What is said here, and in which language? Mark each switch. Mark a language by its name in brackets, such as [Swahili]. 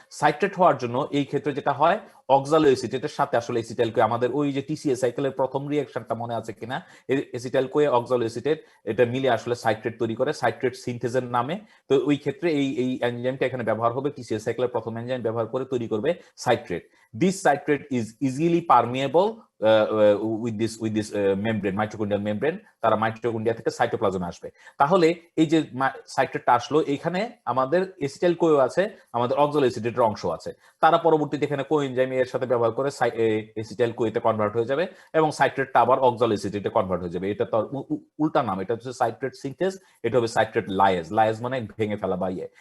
[Bangla] Citrate হওয়ার জন্য এই ক্ষেত্রে যেটা হয়, অক্সালো এসিটেটের সাথে আসলে এসিটাইল কোয়ে, আমাদের ওই যে টিসিএ সাইকেলের প্রথম রিঅ্যাকশনটা মনে আছে কিনা, এসিটাইল কোয়ে অক্সালো এসিটেট এটা মিলে আসলে সাইট্রেট তৈরি করে, সাইট্রেট সিনথেসের নামে। তো ওই ক্ষেত্রে এই এনজাইমটা এখানে ব্যবহার হবে, টিসিএ সাইকেলের প্রথম এনজাইম ব্যবহার করে তৈরি করবে citrate. [English] This citrate is easily permeable with this membrane, mitochondrial membrane, [Bangla] তারা মাইটোকন্ড্রিয়া থেকে সাইটোপ্লাজমে আসবে। তাহলে এই যে সাইট্রেটটা আসলো, এখানে আমাদের এসিটাইল কোয়ে আছে, আমাদের অক্সালো এসিটেটের অংশ আছে, তারা পরবর্তীতে এখানে কোএনজাইম এর সাথে ব্যবহার করে এসিটাইল কোয়েতে কনভার্ট হয়ে যাবে এবং সাইট্রেটটা আবার অক্সালো এসিটেটে কনভার্ট হয়ে যাবে। এটা তো উল্টা নাম, এটা হচ্ছে সাইট্রেট সিনথেস, এটা হবে সাইট্রেট লায়েজ, লায়েজ মানে ভেঙে ফেলা বা ইয়ে।